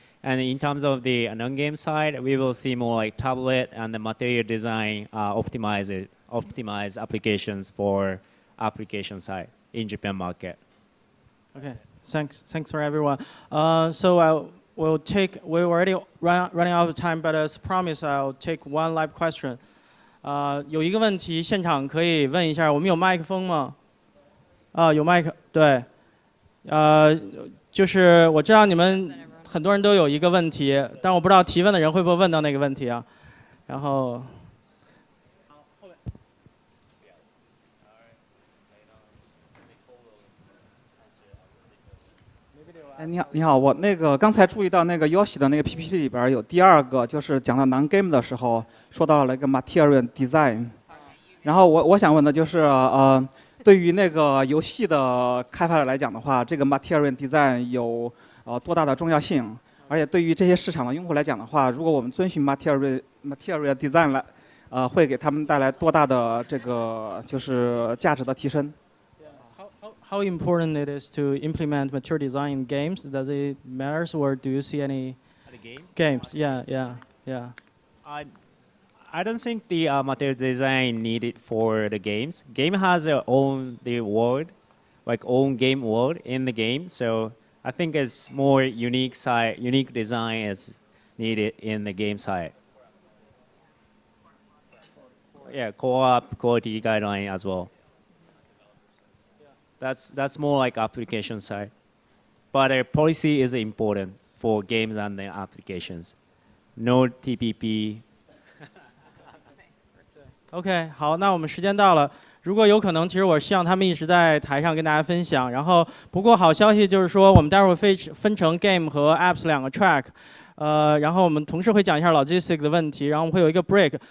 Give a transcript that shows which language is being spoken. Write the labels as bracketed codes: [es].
[en] And in terms of the non-game side, we will see more like tablet and the material design optimize applications for application side in Japan market. Okay, thanks for everyone. So we're already running out of time, but as promised, I'll take one live question. [zh] 有一个问题，现场可以问一下，我们有麦克风吗？有麦克，对，就是我知道你们很多人都有一个问题，但我不知道提问的人会不会问到那个问题啊。然后，你好，我那个刚才注意到那个 Yoshi 的那个 PPT 里边有第二个，就是讲到 non-game 的时候，说到了那个 material design。然后我想问的就是对于那个游戏的开发者来讲的话，这个 material design 有多大的重要性？而且对于这些市场的用户来讲的话，如果我们遵循 material design 来，会给他们带来多大的这个就是价值的提升？ [en] How important it is to implement material design in games? Does it matters, or do you see any games? Yeah. I don't think the material design needed for the games. Game has their own world, like own game world in the game. So I think it's more unique design is needed in the game side. Yeah, co-op quality guideline as well. That's more like application side. But policy is important for games and the applications. No TPP. [zh] OK， 好，那我们时间到了。如果有可能，其实我希望他们一直在台上跟大家分享。然后，不过好消息就是说，我们待会儿会分成 game 和 apps 两个 track。然后我们同时会讲一下 logistic 的问题，然后我们会有一个 break。